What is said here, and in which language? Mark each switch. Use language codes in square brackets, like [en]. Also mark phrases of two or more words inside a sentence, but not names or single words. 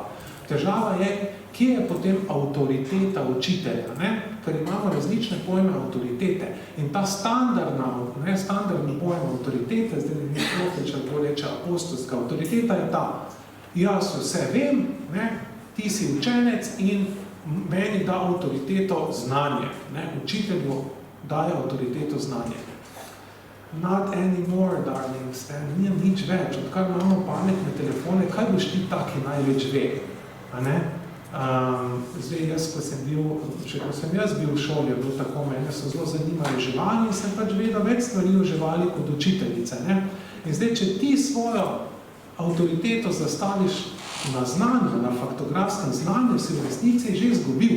[sl] Težava je, kje je potem avtoriteta učitelja, ker imamo različne pojme avtoritete in ta standardni pojem avtoritete, zdaj ne protiča, to reče apostolska avtoriteta je ta, jaz vse vem, ti si učenec in meni da avtoriteto znanje, učitelju daje avtoriteto znanje. [en] Not anymore, darlings, [sl] nijem nič več, odkar imamo pametne telefone, kaj boš ti taki največ ve? Zdaj, ko sem jaz bil v šoli, je bilo tako, mene so zelo zanimali živali in sem pač vedel več stvari o živali kot učiteljice. In zdaj, če ti svojo avtoriteto zastaviš na znanju, na faktografskem znanju, si v resnici že izgubil.